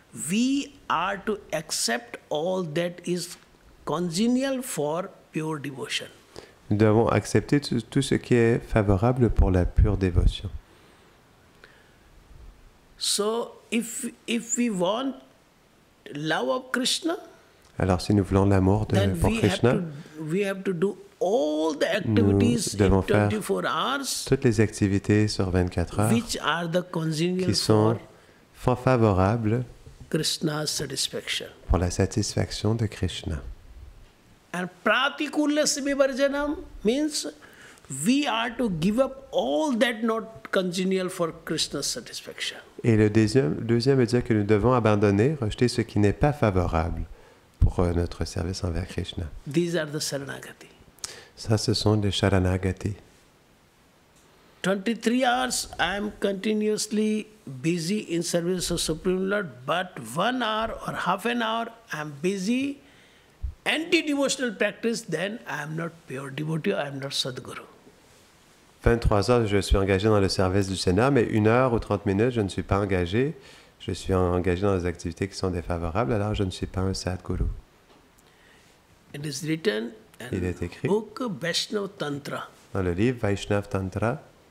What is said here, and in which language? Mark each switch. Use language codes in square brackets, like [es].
[en] We are to accept all that is congenial for pure devotion. [fr] nous devons accepter tout ce qui est favorable pour la pure dévotion. [en] So if we want love of Krishna, [fr] Alors si nous voulons l'amour [en] then [fr] pour Krishna, [en] we have to do all the activities in [fr] devons faire [en] 24 hours [fr] toutes les activités sur 24 heures [en] which are the congenial [fr] qui sont favorables [en] Krishna's satisfaction. [fr] pour la satisfaction de Krishna. [en] And pratikulyasya vivarjanam means we are to give up all that not congenial for Krishna's satisfaction. [fr] Et le deuxième veut dire que nous devons abandonner, rejeter ce qui n'est pas favorable pour notre service envers Krishna. [en] These are the Saranagati. [fr] Ça, ce sont les Sharanagati. [en] 23 hours I am continuously busy in service of Supreme Lord, but 1 hour or half an hour I am busy anti-devotional practice, then I am not pure devotee, I am not Sadguru. [fr] 23 heures, je suis engagé dans le service du Seigneur, mais 1 heure ou 30 minutes, je ne suis pas engagé. Je suis engagé dans des activités qui sont défavorables, alors je ne suis pas un Sadguru. [en] It is written [fr] Il [en] in [fr] est écrit [en] book Vaishnava Tantra. [fr] dans le livre Vaishnav Tantra.